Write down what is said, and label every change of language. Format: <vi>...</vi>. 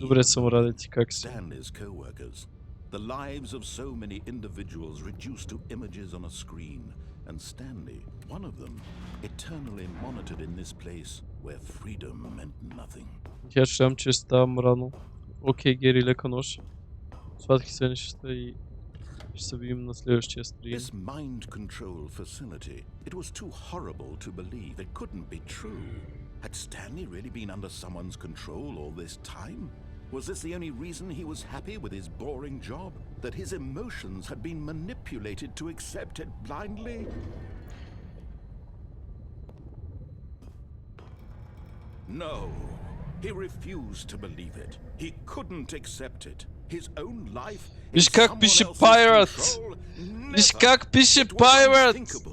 <bg>Добре съм, Раде, ти как си?</bg> <en>Stanley's co-workers. The lives of so many individuals reduced to images on a screen. And Stanley, one of them, eternally monitored in this place where freedom meant nothing.</en> <bg>Я считам, че ставам рано. Окей, Гери, лека нощ. Сладки сънища и ще се видим на следващия стрим.</bg> <en>This mind control facility, it was too horrible to believe. It couldn't be true. Had Stanley really been under someone's control all this time? Was this the only reason he was happy with his boring job? That his emotions had been manipulated to accept it blindly? No. He refused to believe it. He couldn't accept it. His own life</en> <bg>Виж как пише Pirate! Виж как пише Pirate!</bg>